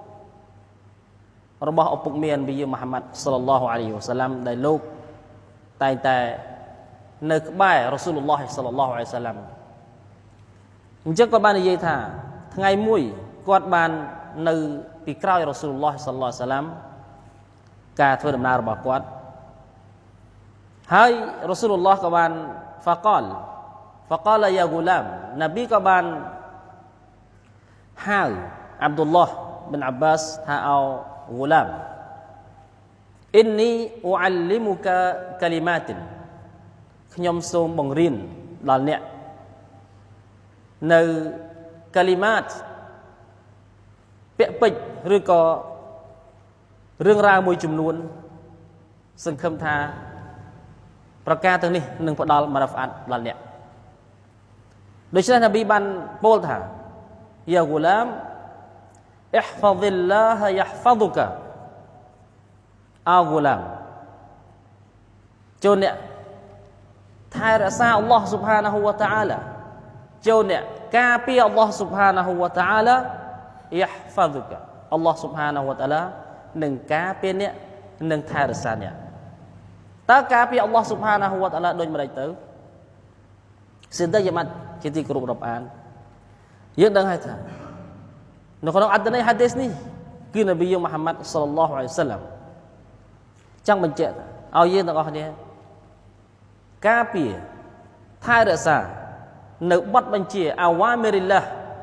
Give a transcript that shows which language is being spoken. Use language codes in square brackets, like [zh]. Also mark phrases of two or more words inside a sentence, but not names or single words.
[km] របស់ឪពុកមាននប៊ីមូហាម៉ាត់ [ar] صلى الله عليه وسلم [km] ដែលលោកតែងតែនៅក្បែររ៉ាស៊ូលឡោះ [ar] صلى الله عليه وسلم [km] អញ្ចឹងគាត់បាននិយាយថាថ្ងៃមួយគាត់បាននៅពីក្រោយរ៉ាស៊ូលឡោះ [ar] صلى الله عليه وسلم [km] ការធ្វើដំណើររបស់គាត់ ហើយរ៉ាស៊ូលឡោះក៏បាន [ar] فقال يا غلام [km] នប៊ីក៏បានហៅអាប់ឌុលឡោះបិនអាប់បាសថាអូ غلام [ar] إني أعلمك كلمات [km] ខ្ញុំសូមបង្រៀនដល់អ្នកនៅកាលីម៉ាតពា ក្យពេចន៍ឬក៏រឿងរ៉ាវមួយចំនួនសង្ឃឹមថាប្រការទាំងនេះនឹងផ្ដល់មរ៉ាហ្វាត់ដល់អ្នកដូច្នេះនប៊ីបានពោលថា [ar] يا غلام احفظ الله يحفظك [km] អូហ្គូឡាម ចូលអ្នកថែរក្សាអល់ឡោះ [ar] سبحانه وتعالى [km] ចូលអ្នកការពារអល់ឡោះ [ar] سبحانه وتعالى [km] يحفظك អ ល់ឡោះ [ar] سبحانه وتعالى [km] នឹងការពារអ្នកនឹងថែរក្សាអ្នកតើការពារអល់ឡោះ [ar] سبحانه وتعالى [km] ដូចម្ដេចទៅសិនតើយ៉ាម៉ាត់ជាទីគោរពរាប់អានយើងដឹងហើយថានៅក្នុងអត្ថន័យហាឌីសនេះគឺនប៊ីមូហាម៉ាត់ [ar] صلى الله عليه وسلم [km] ចង់បញ្ជាក់ឲ្យយើងទាំងអស់គ្នាការពារថែរក្សានៅបទបញ្ជា [ar] أوامر الله